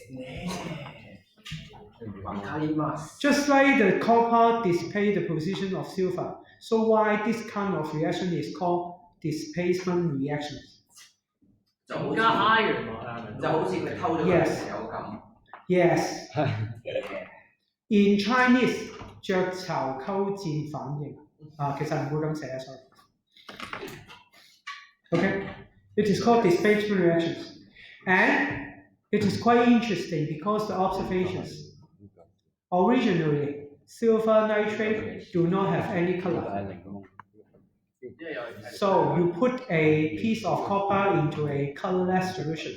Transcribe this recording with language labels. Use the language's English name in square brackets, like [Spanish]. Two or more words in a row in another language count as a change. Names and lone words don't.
[English] Just like the copper displays the position of silver, so why this kind of reaction is called displacement reaction. Yes. Yes. In Chinese, [Cantonese] 雀巢溝戰反應其實唔會咁寫 sorry. Okay. [English] It is called displacement reactions. And it is quite interesting because the observations originally silver nitrate do not have any color. So you put a piece of copper into a colorless solution.